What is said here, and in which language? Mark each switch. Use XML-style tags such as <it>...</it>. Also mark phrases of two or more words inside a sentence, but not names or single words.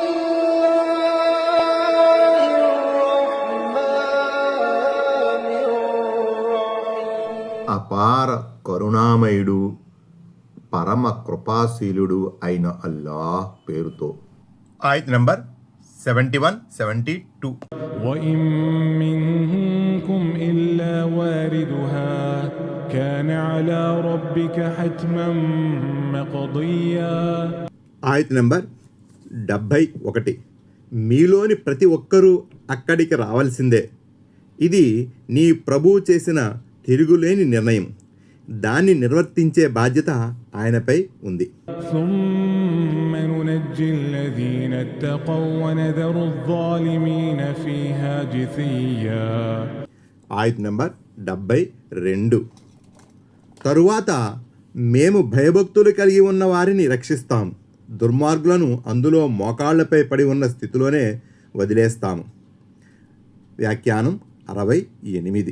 <te>అపార కరుణామయుడు పరమ కృపాశీలుడు అయిన అల్లాహ్ పేరుతో. ఆయత్ నంబర్ 71-72.</te> <ar>وَإِن مِّنكُمْ إِلَّا وَارِدُهَا كَانَ عَلَى رَبِّكَ حَتْمًا مَّقْضِيًّا.</ar> <te>ఆయత్ నంబర్ 71. మీలోని ప్రతి ఒక్కరూ అక్కడికి రావాల్సిందే. ఇది నీ ప్రభువు చేసిన తిరుగులేని నిర్ణయం. దాన్ని నిర్వర్తించే బాధ్యత ఆయనపై ఉంది.</te> <ar>ثُمَّ نُنَجِّي الَّذِينَ اتَّقَوْا وَنَذَرُ الظَّالِمِينَ فِيهَا جِثِيًّا.</ar> <te>ఆయత్ నంబర్ 72. తరువాత మేము భయభక్తులు కలిగి ఉన్న వారిని రక్షిస్తాం, దుర్మార్గులను అందులో మోకాళ్లపై పడి ఉన్న స్థితిలోనే వదిలేస్తాము. వ్యాఖ్యానం 68.</te>